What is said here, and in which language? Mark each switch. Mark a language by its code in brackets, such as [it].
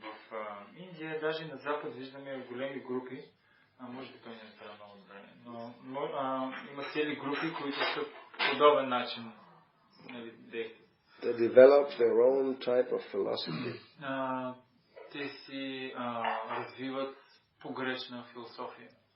[bg] В Индия, даже на Запад виждаме големи групи, може би той не е много добре, но има цели групи, които са подобен начин действат. [en] They develop their own type of philosophy. [bg] Те си развиват погрешна философия.